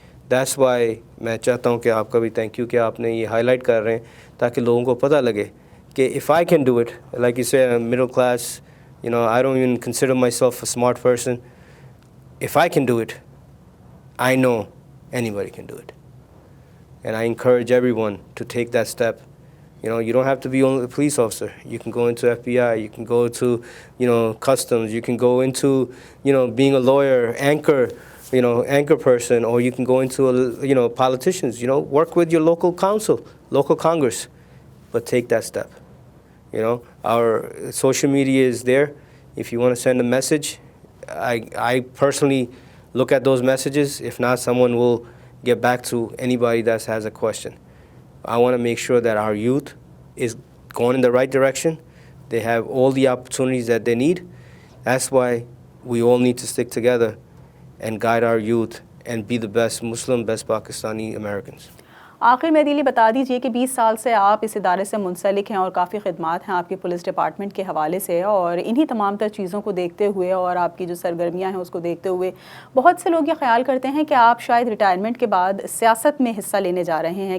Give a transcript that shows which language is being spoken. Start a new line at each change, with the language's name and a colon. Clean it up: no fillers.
English: That's why
Urdu: میں چاہتا ہوں کہ آپ کا بھی تھینک یو کہ آپ نے یہ ہائی لائٹ کر رہے ہیں تاکہ لوگوں کو پتہ لگے کہ
English: if I can do it, like you say, I'm middle class, I don't even consider myself a smart person. If I can do it, I know anybody can do it. And I encourage everyone to take that step. You don't have to be only a police officer. You can go into FBI, you can go to, customs, you can go into, being a lawyer, anchor person, or you can go into, politicians, work with your local council, local Congress, but take that step. Our social media is there. If you want to send a message, I personally look at those messages. If not, someone will get back to anybody that has a question. I want to make sure that our youth is going in the right direction. They have all the opportunities that they need. That's why we all need to stick together and guide our youth and be the best Muslim, best Pakistani Americans.
Urdu: آخر میں عدیل بتا دیجئے کہ 20 سال سے آپ اس ادارے سے منسلک ہیں اور کافی خدمات ہیں آپ کی پولیس ڈپارٹمنٹ کے حوالے سے, اور انہی تمام تر چیزوں کو دیکھتے ہوئے اور آپ کی جو سرگرمیاں ہیں اس کو دیکھتے ہوئے بہت سے لوگ یہ خیال کرتے ہیں کہ آپ شاید ریٹائرمنٹ کے بعد سیاست میں حصہ لینے جا رہے ہیں.